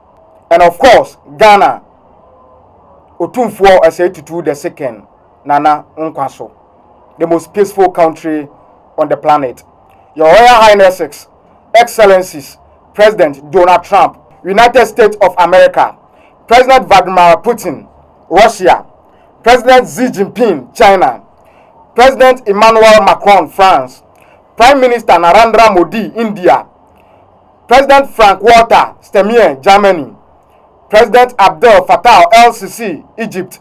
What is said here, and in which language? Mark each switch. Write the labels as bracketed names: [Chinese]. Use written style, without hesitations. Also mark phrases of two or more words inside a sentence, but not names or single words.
[English] And of course, Ghana, Otumfuo Osei-Tutu II, Nana Nkwaso, the most peaceful country on the planet. Your Royal Highnesses, Excellencies, President Donald Trump, United States of America, President Vladimir Putin, Russia, President Xi Jinping, China, President Emmanuel Macron, France, Prime Minister Narendra Modi, India. President Frank Walter Steinmeier, Germany. President Abdel Fattah el-Sisi, Egypt.